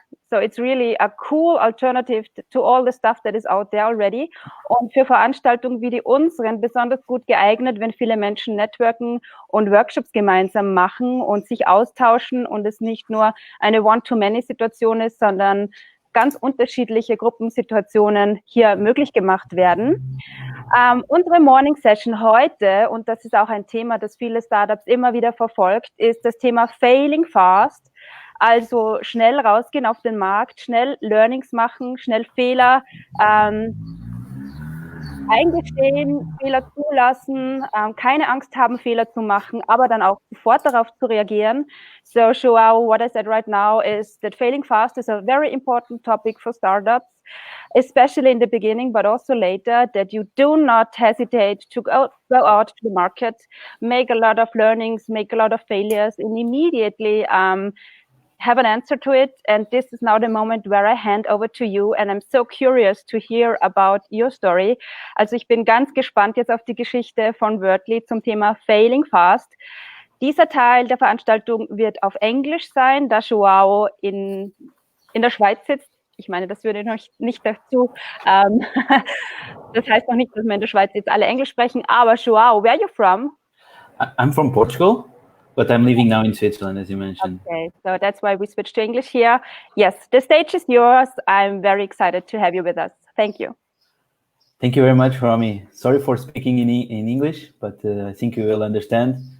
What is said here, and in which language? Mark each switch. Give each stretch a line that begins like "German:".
English: So it's really a cool alternative to all the stuff that is out there already.
German: Und für Veranstaltungen wie die unseren besonders gut geeignet, wenn viele Menschen networken und Workshops gemeinsam machen und sich austauschen und es nicht nur eine One-to-Many-Situation ist, sondern ganz unterschiedliche Gruppensituationen hier möglich gemacht werden. Unsere Morning Session heute, und das ist auch ein Thema, das viele Startups immer wieder verfolgt, ist das Thema Failing Fast. Also schnell rausgehen auf den Markt, schnell Learnings machen, schnell Fehler eingestehen, Fehler zulassen, keine Angst haben, Fehler zu machen, aber dann auch sofort darauf zu reagieren.
English: So, Joao, what I said right now is that failing fast is a very important topic for startups, especially in the beginning, but also later, that you do not hesitate to go out to the market, make a lot of learnings, make a lot of failures, and immediately have an answer to it. And this is now the moment where I hand over to you. And I'm so curious to hear about your story.
German: Also ich bin ganz gespannt jetzt auf die Geschichte von Wordly zum Thema Failing Fast. Dieser Teil der Veranstaltung wird auf Englisch sein, da Joao in der Schweiz sitzt. Ich meine, das würde noch nicht dazu, das heißt noch nicht, dass wir in der Schweiz jetzt alle Englisch sprechen, aber Joao,
English: where are you from? I'm from Portugal, but I'm living now in Switzerland, as you mentioned. Okay, so that's why we switched to English here. Yes, the stage is yours. I'm very excited to have you with us. Thank you. Thank you very much, Rami. Sorry for speaking in English, but I think you will understand.